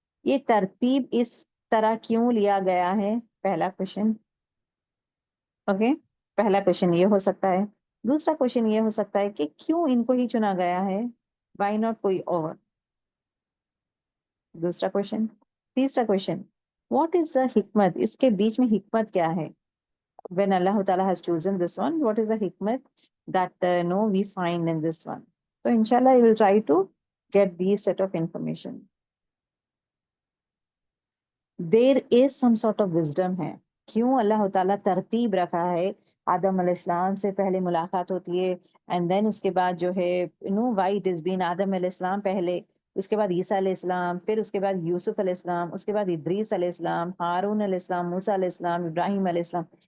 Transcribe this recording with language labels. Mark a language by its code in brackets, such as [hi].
[ur] یہ ترتیب اس طرح کیوں لیا گیا ہے؟ پہلا کوشچن. اوکے، پہلا کوشچن یہ ہو سکتا ہے. دوسرا کوشچن یہ ہو سکتا ہے کہ کیوں ان کو ہی چنا گیا ہے؟ [en] why not [ur] کوئی اور؟ دوسرا کوشچن. تیسرا کوشچن، [en] What is the حکمت؟ [ur] اس کے بیچ میں حکمت کیا ہے؟ [en] when Allah Ta'ala has chosen this one, what is the hikmat that we find in this one? So inshallah I will try to get these set of information. There is some sort of wisdom ہے. [ur] کیوں اللہ تعالیٰ ترتیب رکھا ہے؟ آدم علیہ السلام سے پہلے ملاقات ہوتی ہے، اینڈ دین اس کے بعد جو ہے [en] why it has been [ur] آدم علیہ السلام پہلے، اس کے بعد عیسیٰ علیہ السلام، پھر اس کے بعد یوسف علیہ السلام، اس کے بعد ادریس علیہ السلام، ہارون علیہ السلام، موسیٰ علیہ السلام، ابراہیم علیہ السلام.